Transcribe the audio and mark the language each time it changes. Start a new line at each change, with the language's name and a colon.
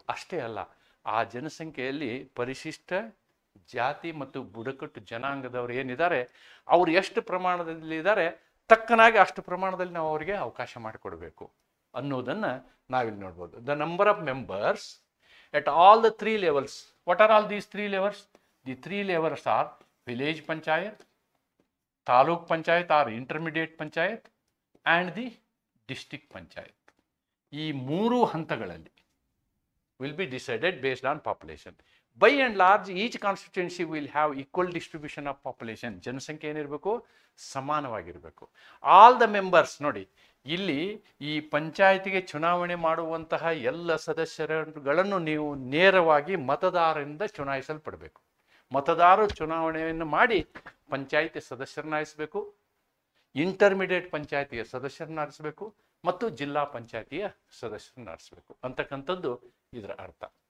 Kannada: ಅಷ್ಟೇ ಅಲ್ಲ, ಆ ಜನಸಂಖ್ಯೆಯಲ್ಲಿ ಪರಿಶಿಷ್ಟ ಜಾತಿ ಮತ್ತು ಬುಡಕಟ್ಟು ಜನಾಂಗದವರು ಏನಿದ್ದಾರೆ, ಅವರು ಎಷ್ಟು ಪ್ರಮಾಣದಲ್ಲಿದ್ದಾರೆ, ತಕ್ಕನಾಗಿ ಅಷ್ಟು ಪ್ರಮಾಣದಲ್ಲಿ ನಾವು ಅವರಿಗೆ ಅವಕಾಶ ಮಾಡಿಕೊಡ್ಬೇಕು ಅನ್ನೋದನ್ನು ನಾವಿಲ್ಲಿ ನೋಡ್ಬೋದು.
English: The number of members at all the 3 levels. What are all these 3 levels? The 3 levels are
Kannada: village panchayat, taluk panchayat
English: Or intermediate panchayat and the district panchayat.
Kannada: ಈ 3 ಹಂತಗಳಲ್ಲಿ
English: will be decided based on population. By and large, each constituency will have equal distribution of population.
Kannada: ಜನಸಂಖ್ಯೆ ಏನಿರಬೇಕು, ಸಮಾನವಾಗಿರಬೇಕು.
English: all the members,
Kannada: ನೋಡಿ ಇಲ್ಲಿ ಈ ಪಂಚಾಯತಿಗೆ ಚುನಾವಣೆ ಮಾಡುವಂತಹ ಎಲ್ಲ ಸದಸ್ಯರುಗಳನ್ನು ನೀವು ನೇರವಾಗಿ ಮತದಾರರಿಂದ ಚುನಾಯಿಸಲ್ಪಡಬೇಕು. ಮತದಾರರು ಚುನಾವಣೆಯನ್ನು ಮಾಡಿ ಪಂಚಾಯತಿ ಸದಸ್ಯರನ್ನ ಆರಿಸಬೇಕು, ಇಂಟರ್ಮಿಡಿಯೇಟ್ ಪಂಚಾಯತಿಯ ಸದಸ್ಯರನ್ನ ಆರಿಸಬೇಕು ಮತ್ತು ಜಿಲ್ಲಾ ಪಂಚಾಯತಿಯ ಸದಸ್ಯರನ್ನ ಆರಿಸಬೇಕು ಅಂತಕ್ಕಂಥದ್ದು ಇದರ ಅರ್ಥ.